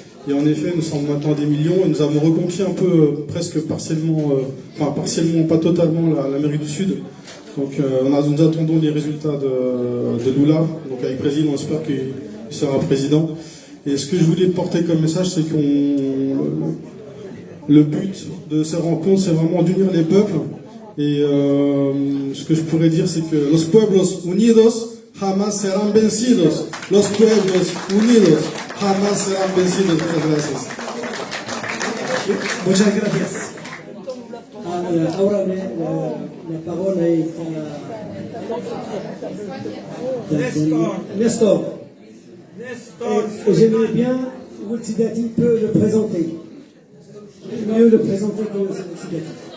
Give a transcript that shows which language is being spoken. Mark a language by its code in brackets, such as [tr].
[fr] Et en effet, nous sommes maintenant des millions et nous avons reconquis un peu, presque partiellement, enfin partiellement, pas totalement, l'Amérique du Sud. Donc nous attendons les résultats de Lula. Donc avec Brésil, on espère qu'il sera président. Et ce que je voulais porter comme message, c'est le but de ces rencontres, c'est vraiment d'unir les peuples. Et ce que je pourrais dire, c'est que [es] los pueblos unidos jamás serán vencidos. Los pueblos unidos jamás serán vencidos. Muchas gracias. Muchas gracias. Ahora [fr] la parole est à Nestor. Et j'aimerais bien, Wultsidati peut le présenter. Mieux le présenter que Wultsidati.